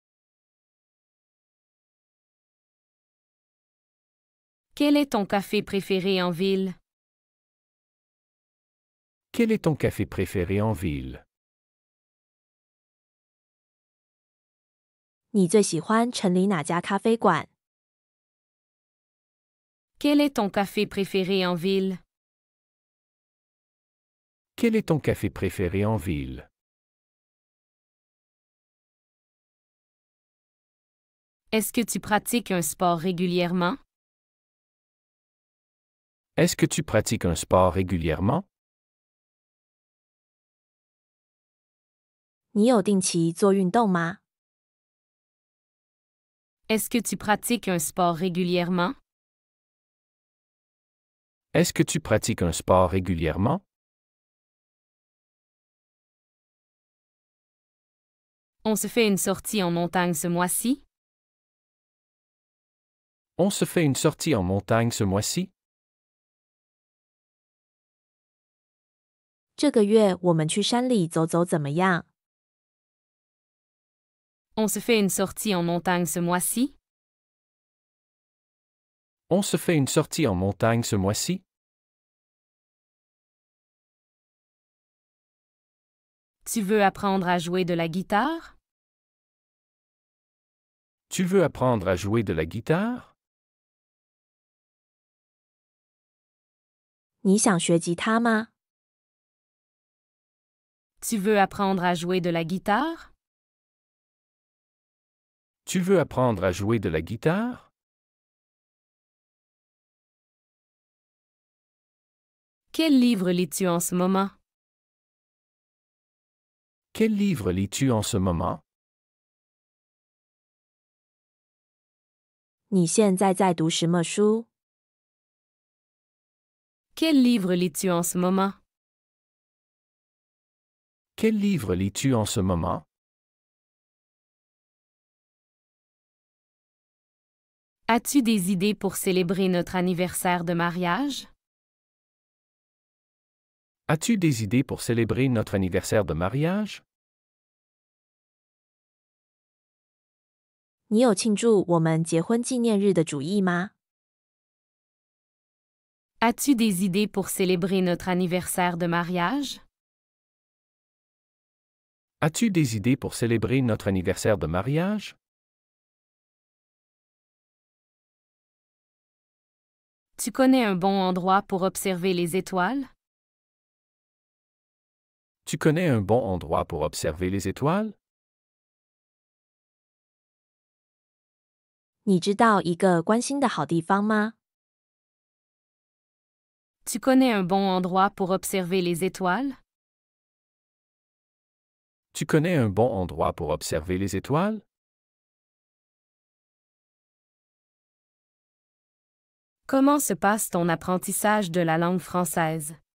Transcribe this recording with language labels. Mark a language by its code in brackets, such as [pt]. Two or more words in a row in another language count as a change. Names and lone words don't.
[fr] Quel est ton café préféré en ville? Quel est ton café préféré en ville? [zh] 你最喜欢城里哪家咖啡馆？ [fr] Quel est ton café préféré en ville? Quel est ton café préféré en ville? Est-ce que tu pratiques un sport régulièrement? Est-ce que tu pratiques un sport régulièrement? [zh] 你有定期做运动吗？ [fr] Est-ce que tu pratiques un sport régulièrement? Est-ce que tu pratiques un sport régulièrement? On se fait une sortie en montagne ce mois-ci? On se fait une sortie en montagne ce mois-ci? [zh] 这个月我们去山里走走怎么样？ [fr] On se fait une sortie en montagne ce mois-ci? On se fait une sortie en montagne ce mois-ci? Tu veux apprendre à jouer de la guitare? Tu veux apprendre à jouer de la guitare? [zh] 你想学吉他吗？ [fr] Tu veux apprendre à jouer de la guitare? Tu veux apprendre à jouer de la guitare? Quel livre lis-tu en ce moment? Quel livre lis-tu en ce moment? [zh] 你现在在读什么书？ [fr] Quel livre lis-tu en ce moment? Quel livre lis-tu en ce moment? As-tu des idées pour célébrer notre anniversaire de mariage? As-tu des idées pour célébrer notre anniversaire de mariage? [zh] 你有庆祝我们结婚纪念日的主意吗？ [fr] As-tu des idées pour célébrer notre anniversaire de mariage? As-tu des idées pour célébrer notre anniversaire de mariage? Tu connais un bon endroit pour observer les étoiles? Tu connais un bon endroit pour observer les étoiles? [zh] 你知道一个关心的好地方吗？ [fr] Tu connais un bon endroit pour observer les étoiles? Tu connais un bon endroit pour observer les étoiles? Comment se passe ton apprentissage de la langue française?